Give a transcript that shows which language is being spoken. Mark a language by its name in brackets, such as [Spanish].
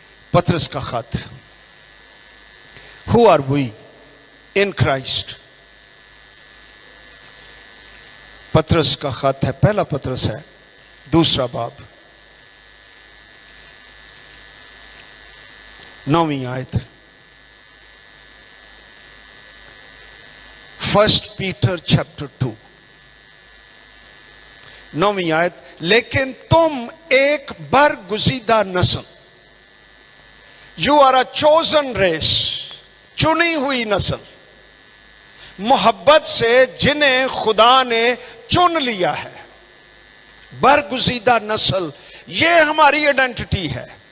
[Urdu] پطرس کا خط. [English] Who are we in Christ? [Urdu] پطرس کا خط ہے، پہلا پطرس ہے، دوسرا باب، 9ویں آیت. [English] First Peter chapter 2 [Urdu] 9ویں آیت. لیکن تم ایک برگزیدہ نسل، [English] you are a chosen race, [Urdu] چنی ہوئی نسل، محبت سے جنہیں خدا نے چن لیا ہے. برگزیدہ نسل، یہ ہماری آئیڈینٹی ہے.